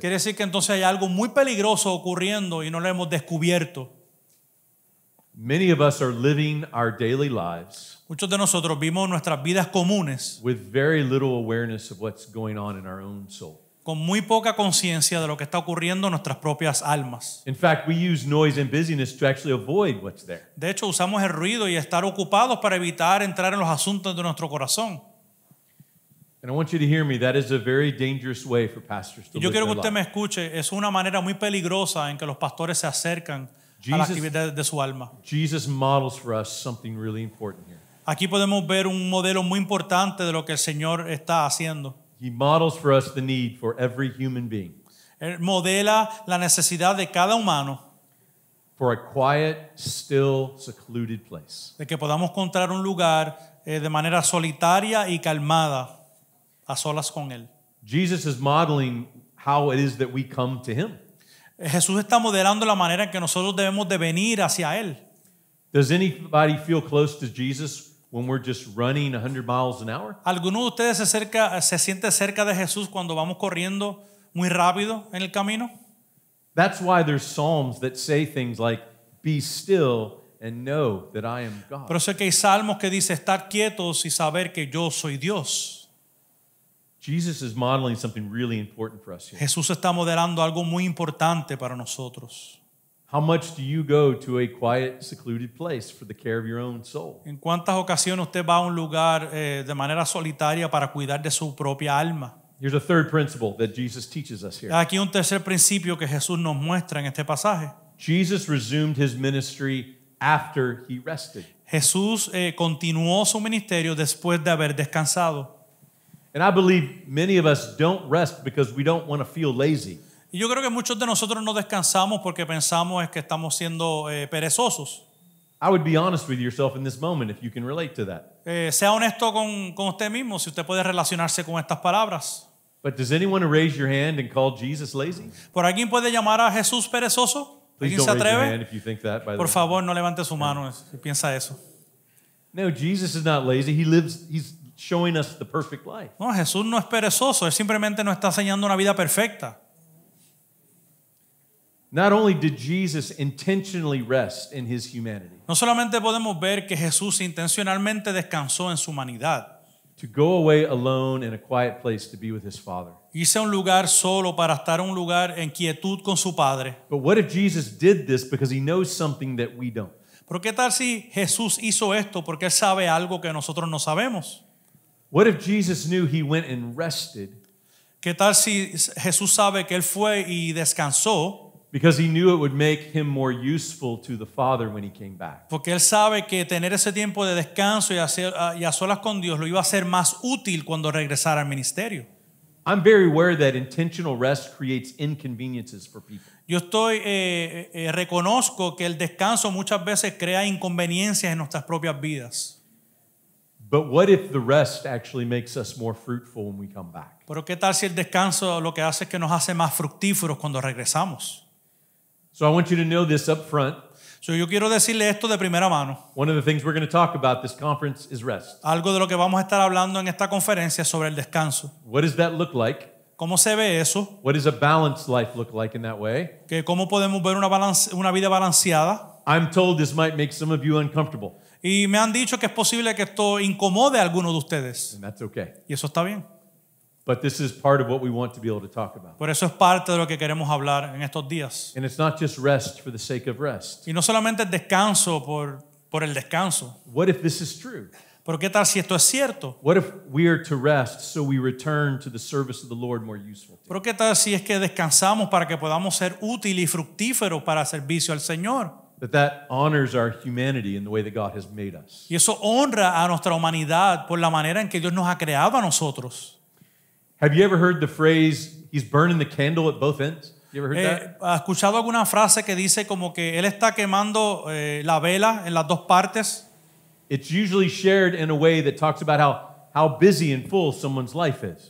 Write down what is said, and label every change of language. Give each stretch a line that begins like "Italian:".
Spanish: quiere decir que entonces hay algo muy peligroso ocurriendo y no lo hemos descubierto.
English: Many of us are living our daily lives
Spanish: Muchos de nosotros vivimos nuestras vidas comunes
English: with very little awareness of what's going on in our own soul.
Spanish: con muy poca conciencia de lo que está ocurriendo en nuestras propias almas.
English: In fact, we use noise and busyness to actually avoid what's there.
Spanish: De hecho, usamos el ruido y estar ocupados para evitar entrar en los asuntos de nuestro corazón.
English: And I want you to hear me, that is a very dangerous way for pastors to
Spanish: Y yo
English: live
Spanish: quiero que
English: their
Spanish: usted me
English: life.
Spanish: escuche, es una manera muy peligrosa en que los pastores se acercan a la actividad de su alma.
English: Jesus models for us something really important here.
Spanish: Aquí podemos ver un modelo muy importante de lo que el Señor está haciendo.
English: He models for us the need for every human being
Spanish: Él modela la necesidad de cada humano
English: for a quiet, still, secluded place.
Spanish: de que podamos encontrar un lugar de manera solitaria y calmada, a solas con Él.
English: Jesus is modeling how it is that we come to him.
Spanish: Jesús está modelando la manera en que nosotros debemos de venir hacia Él.
English: Does anybody feel close to Jesus when we're just running 100 miles an hour?
Spanish: ¿Alguno de ustedes se siente cerca de Jesús cuando vamos corriendo muy rápido en el camino?
English: That's why there's psalms that say things like, "Be still and know that I am God."
Spanish: Por eso es que hay salmos que dice estar quietos y saber que yo soy Dios.
English: Jesus is modeling something really important for us here.
Spanish: Jesús está modelando algo muy importante para nosotros.
English: How much do you go to a quiet, secluded place for the care of your own soul?
Spanish: ¿En cuántas ocasiones usted va a un lugar de manera solitaria para cuidar de su propia alma?
English: Here's a third principle that Jesus teaches us here.
Spanish: Aquí un tercer principio que Jesús nos muestra en este pasaje.
English: Jesus resumed his ministry after he rested.
Spanish: Jesús continuó su ministerio después de haber descansado.
English: And I believe many of us don't rest because we don't want to feel lazy.
Spanish: Y yo creo que muchos de nosotros no descansamos porque pensamos es que estamos siendo perezosos.
English: I would be honest with yourself in this moment if you can relate to that.
Spanish: Sea honesto con usted mismo si usted puede relacionarse con estas palabras.
English: But does anyone raise your hand and call Jesus lazy?
Spanish: ¿Por alguien puede llamar a Jesús perezoso?
English: Please
Spanish: ¿Alguien
English: don't
Spanish: se
English: raise your hand
Spanish: atreve?
English: if you think that, by the
Spanish: Por
English: way.
Spanish: favor, no levante su mano si piensa eso.
English: No, Jesus is not lazy. He's showing us the perfect life.
Spanish: No, Jesús no es perezoso, Él simplemente nos está enseñando una vida perfecta.
English: Not only did Jesus intentionally rest in his humanity,
Spanish: No solamente podemos ver que Jesús intencionalmente descansó en su humanidad,
English: to go away alone in a quiet place to be with his Father.
Spanish: Irse a un lugar solo para estar en un lugar en quietud con su Padre.
English: But what if Jesus did this because he knows something that we don't?
Spanish: Pero ¿qué tal si Jesús hizo esto porque Él sabe algo que nosotros no sabemos?
English: What if Jesus knew he went and rested
Spanish: ¿Qué tal si Jesús sabe que Él fue y descansó
English: because he knew it would make him more useful to the Father when he came back?
Spanish: porque Él sabe que tener ese tiempo de descanso y a solas con Dios lo iba a hacer más útil cuando regresara al ministerio?
English: I'm very aware that intentional rest creates inconveniences for people.
Spanish: Yo reconozco que el descanso muchas veces crea inconveniencias en nuestras propias vidas.
English: But what if the rest actually makes us more fruitful when we come back?
Spanish: Pero ¿qué tal si el descanso lo que hace es que nos hace más fructíferos cuando regresamos?
English: So I want you to know this up front.
Spanish: Yo quiero decirle esto de primera mano.
English: One of the things we're going to talk about this conference is rest.
Spanish: Algo de lo que vamos a estar hablando en esta conferencia es sobre el descanso.
English: What does that look like?
Spanish: ¿Cómo se ve eso?
English: What does a balanced life look like in that way?
Spanish: ¿Cómo podemos ver una vida balanceada?
English: I'm told this might make some of you uncomfortable,
Spanish: Y me han dicho que es posible que esto incomode a algunos de ustedes.
English: and that's okay.
Spanish: Y eso está bien.
English: But this is part of what we want to be able to talk about.
Spanish: Por eso es parte de lo que queremos hablar en estos días.
English: And it's not just rest for the sake of rest.
Spanish: Y no solamente el descanso por el descanso.
English: What if this is true?
Spanish: Pero ¿qué tal si esto es cierto?
English: What if we are to rest so we return to the service of the Lord more useful?
Spanish: Pero ¿qué tal si es que descansamos para que podamos ser útiles y fructíferos para el servicio al Señor?
English: That honors our humanity in the way that God has made us.
Spanish: Y eso honra a nuestra humanidad por la manera en que Dios nos ha creado a nosotros.
English: Have you ever heard the phrase, he's burning the candle at both ends? You ever heard that?
Spanish: ¿Has escuchado alguna frase que dice como que Él está quemando la vela en las dos partes?
English: It's usually shared in a way that talks about how busy and full someone's life is.